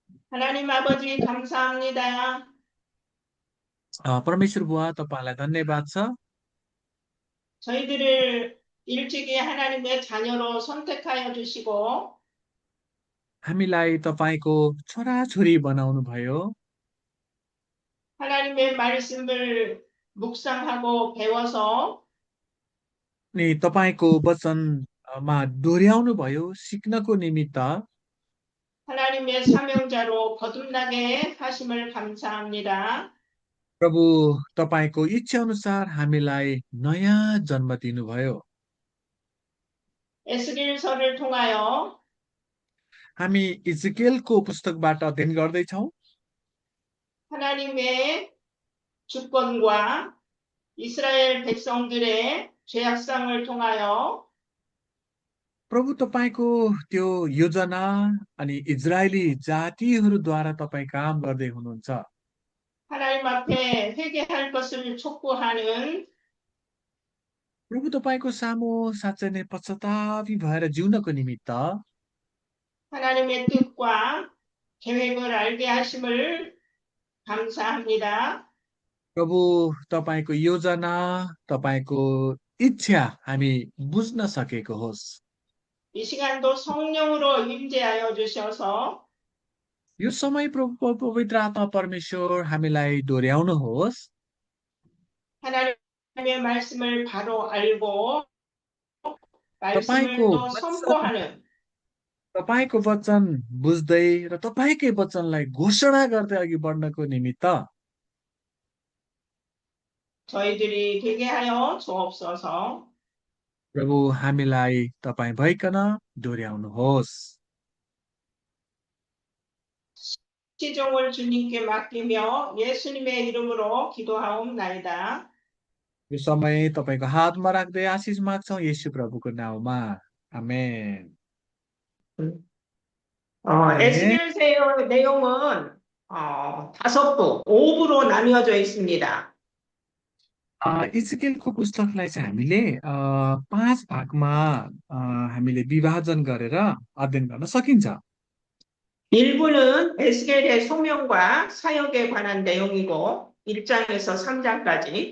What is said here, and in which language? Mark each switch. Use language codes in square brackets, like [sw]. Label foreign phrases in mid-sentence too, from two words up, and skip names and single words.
[ko] 하나님 아버지 감사합니다. [ne] परमेश्वर बुवा तपाईँलाई धन्यवाद छ। [ko] 저희들을 일찍이 하나님의 자녀로 선택하여 주시고 [ne] हामीलाई तपाईँको छोराछोरी बनाउनु भयो। [ko] 하나님의 말씀을 묵상하고 배워서 [ne] अनि तपाईँको वचनमा दोहोऱ्याउनु भयो सिक्नको निमित्त। [ko] 하나님의 사명자로 거듭나게 하심을 감사합니다. [ne] प्रभु तपाईँको इच्छा अनुसार हामीलाई नयाँ जन्म दिनुभयो। [ko] 에스겔서를 통하여 [ne] हामी इजकेलको पुस्तकबाट अध्ययन गर्दैछौँ। [ko] 하나님의 주권과 이스라엘 백성들의 죄악상을 통하여 [ne] प्रभु तपाईँको त्यो योजना अनि इजरायली जातिहरूद्वारा तपाईँ काम गर्दै हुनुहुन्छ। [ko] 하나님 앞에 회개할 것을 촉구하는 [ne] प्रभु तपाईँको सामु साँच्चै नै पश्चातापी भएर जिउनको निमित्त [ko] 하나님의 뜻과 계획을 알게 하심을 감사합니다. [ne] प्रभु तपाईँको योजना तपाईँको इच्छा हामी बुझ्न सकेको होस्। [ko] 이 시간도 성령으로 임재하여 주셔서 [ne] यो समय प्रभु पवित्र आत्मा परमेश्वर हामीलाई दोहोऱ्याउनुहोस्। [ko] 하나님의 말씀을 바로 알고 [ne] तपाईँको [ko] 말씀을 또 [ne] वचन [ko] 선포하는 [ne] तपाईँको वचन बुझ्दै र तपाईँकै वचनलाई घोषणा गर्दै अघि बढ्नको निमित्त [ko] 저희들이 되게 하여 주옵소서. [ne] प्रभु हामीलाई तपाईँ भइकन दोहोऱ्याउनुहोस्। [ko] 시종을 주님께 맡기며 예수님의 이름으로 기도하옵나이다. [ne] यो समय तपाईँको हातमा राख्दै आशिष माग्छौँ येशू प्रभुको नाउँमा। आमेन। 아멘. [ko] 에스겔서의 내용은 5부, 5부로 나뉘어져 있습니다. [ne] इजकेलको पुस्तकलाई चाहिँ हामीले 5 भागमा हामीले विभाजन गरेर अध्ययन गर्न सकिन्छ। [ko] 1부는 에스겔의 소명과 사역에 관한 내용이고 1장에서 3장까지